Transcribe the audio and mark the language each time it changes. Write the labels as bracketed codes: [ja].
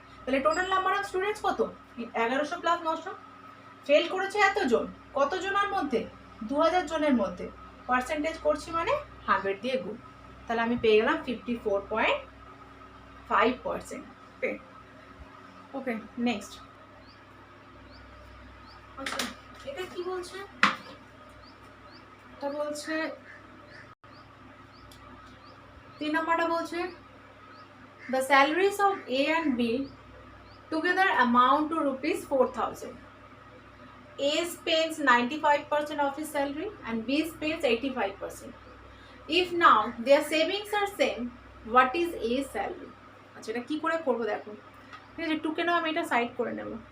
[bn] তাহলে total number of students কত 1100 plus 900, fail করেছে এতজন, কতজনের মধ্যে 2000 জনের মধ্যে, পার্সেন্টেজ করছি মানে 100 দিয়ে গুণ, তাহলে আমি পেয়ে গেলাম 54.5%। [en] Okay next. [bn] আচ্ছা এটা কি বলছে, এটা বলছে 3 নাম্বারটা বলছে [en] the salaries of A and B together amount to ₹4000. A spends 95% of his salary and B spends 85%. If now their savings are same, what is A's salary? [bn] আচ্ছা এটা কি করে করবো দেখো, ঠিক আছে টুকে নাও, আমি এটা সাইড করে নেব।